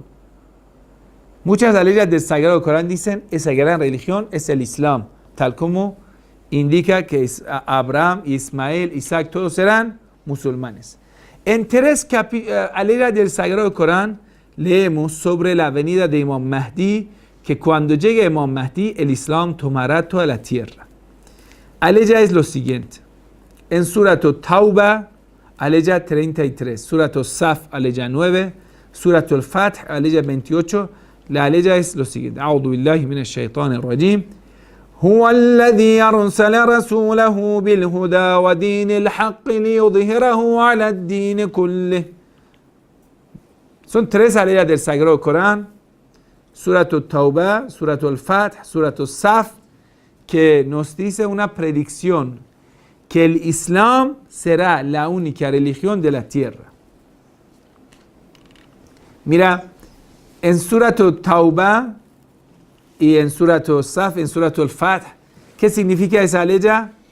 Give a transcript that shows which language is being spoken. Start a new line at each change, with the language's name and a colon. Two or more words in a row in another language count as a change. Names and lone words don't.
Spanish: Muchas aletas del Sagrado Corán dicen esa gran religión es el Islam, tal como indica que Abraham, Ismael, Isaac, todos serán musulmanes. En 3 aletas del Sagrado Corán leemos sobre la venida de Imam Mahdi, que cuando llegue Imam Mahdi el Islam tomará toda la tierra. Aleya es lo siguiente. En Surat Tauba, aleya 33, Surat Saf, aleya 9, Surat al-Fath, aleya 28, la aleya es lo siguiente.
Arabic: أعوذ بالله من الشيطان الرجيم. هو الذي أرسل رسوله بالهدى ودين الحق ليظهره على الدين كله.
Spanish: Son 3 aleyas del Sagrado Corán, Surat Tauba, Surat al-Fath, Surat Saf, que nos dice una predicción que el Islam será la única religión de la tierra. Mira, en Surat Tauba y en Surat Saf, en Surat al-Fath, ¿qué significa esa aleya?